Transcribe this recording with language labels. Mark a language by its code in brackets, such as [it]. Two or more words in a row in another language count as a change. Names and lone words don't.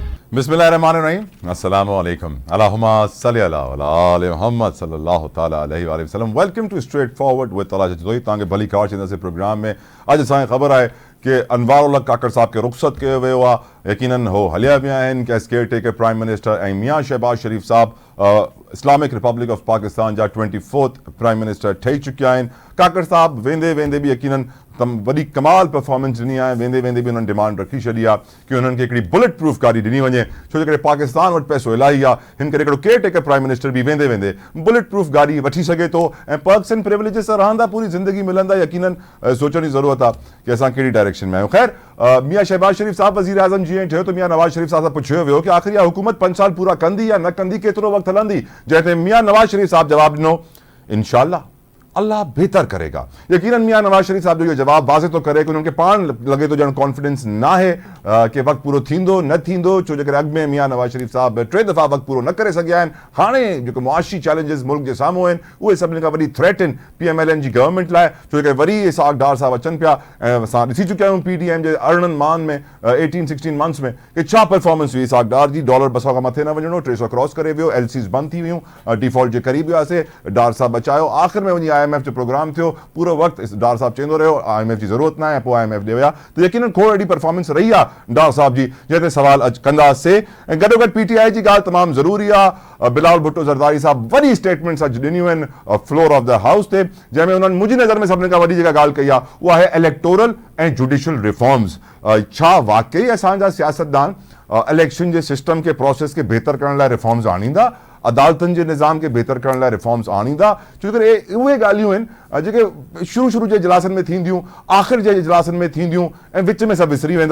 [ar] بسم الله الرحمن الرحيم، السلام عليكم، اللهم صل على آل محمد صلى الله تعالى عليه وسلم. [en] Welcome to Straightforward with [sd] तलाश जोई तांगे भली कार चैनल से प्रोग्राम में अॼु असांखे ख़बर आहे कि अनवार उल हक काकड़ साहब खे रुख़सत कयो वियो आहे। यकीनन हो हलिया विया आहिनि [en] as caretaker prime minister, [sd] ऐं मियां शहबाज शरीफ़ साहब इस्लामिक रिपब्लिक ऑफ पाकिस्तान जा [en] 24th Prime Minister [sd] ठही चुकिया आहिनि। काकड़ साहब वेंदे वेंदे भी यकीनन वॾी कमाल परफॉर्मेंस ॾिनी आहे। वेंदे वेंदे भी उन्हनि डिमांड रखी छॾी आहे कि उन्हनि खे हिकिड़ी [en] bulletproof [sd] गाॾी ॾिनी वञे, छो जे करे पाकिस्तान वटि पैसो इलाही आहे। हिन करे हिकिड़ो [en] caretaker prime minister [sd] भी वेंदे वेंदे [en] bulletproof [sd] गाॾी वठी सघे थो ऐं [en] perks and privileges [sd] सां रहंदा, पूरी ज़िंदगी मिलंदा। यकीनन सोचण जी ज़रूरत आहे कि असां कहिड़ी डायरेक्शन में आहियूं। ख़ैर मियां शहबाज शरीफ़ साहब वज़ीर आज़म जीअं ठहियो त मियां नवाज़ शरीफ़ साहब सां पुछियो वियो कि आख़िर इहा हुकूमत 5 साल पूरा कंदी या न कंदी, केतिरो वक़्तु हलंदी, जंहिं ते मियां नवाज़ शरीफ़ साहब जवाबु ॾिनो, [ur] ان شاء اللہ اللہ بہتر کرے گا. [sd] यकीनन मियां नवाज शरीफ़ साहब जो इहो जवाब वाज़े तो करे कि उन्हनि खे पाण लॻे थो ॼण कॉन्फिडेंस न आहे कि वक़्तु पूरो थींदो न थींदो, छो जे करे अॻु में मियां नवाज शरीफ़ साहब 3 दफ़ा वक़्तु पूरो न करे सघिया आहिनि। हाणे जेको मुआशी चैलेंजिस मुल्क जे साम्हूं आहिनि उहे सभिनी खां वॾी थ्रेट आहिनि PMLN जी गवर्नमेंट लाइ, छो जे करे वरी इसहाक़ डार साहब अचनि पिया ऐं असां ॾिसी चुकिया आहियूं PTM जे अरिड़हनि माहनि में 18-16 मंथ्स में कि छा परफॉर्मेंस हुई इसहाक़ डार जी। $200 खां मथे न वञिणो, 300 क्रॉस करे वियो, LCs बंदि थी वियूं, डिफॉल्ट जे क़रीब वियासीं, डार साहब बचायो। आख़िर में वञी IMF जो प्रोग्राम थियो, पूरो वक़्तु डार साहब चवंदो रहियो IMF जी ज़रूरत न आहे, पोइ IMF ॾे विया। त यकीनन खोड़ अहिड़ी परफॉर्मेंस रही आहे डार साहब जी जंहिं ते सवाल कंदासीं। ऐं गॾोगॾु PTI जी ॻाल्हि तमामु ज़रूरी आहे। बिलावल भुट्टो ज़रदारी साहब वॾी स्टेटमेंट्स अॼु ॾिनियूं आहिनि [en] floor of the house [sd] ते, जंहिंमें उन्हनि मुंहिंजी नज़र में सभिनी खां वॾी जेका ॻाल्हि कई आहे उहा आहे इलेक्टोरल ऐं जुडिशियल रिफॉर्म्स। छा वाकई असांजा सियासतदान इलेक्शन जे सिस्टम खे प्रोसेस खे बहितर करण लाइ रिफॉर्म्स आणींदा, अदालतनि जे निज़ाम खे बहितर करण लाइ रिफॉर्म्स आणींदा? छो करे उहे ॻाल्हियूं आहिनि जेके शुरू जे इजलासनि में थींदियूं, आख़िर जे इजलासनि में थींदियूं ऐं विच में सभु विसरी वेंदा।